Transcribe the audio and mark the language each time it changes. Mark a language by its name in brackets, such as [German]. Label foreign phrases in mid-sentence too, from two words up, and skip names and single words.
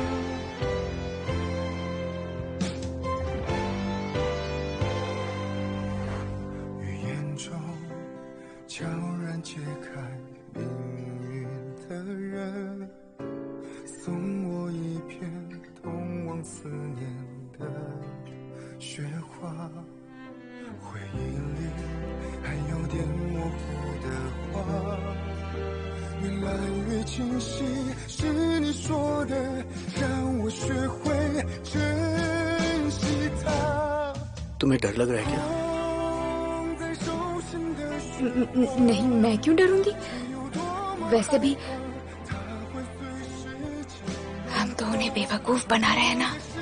[Chinese] 语言中悄然揭开命运的人，送我一片通往思念的雪花。回忆里还有点模糊的话，越来越清晰，是你说的，让我学会珍惜它。 [Hindi] तुम्हें डर लग रहा है क्या? नहीं, मैं क्यों डरूंगी? वैसे भी हम तो उन्हें बेवकूफ बना रहे हैं ना।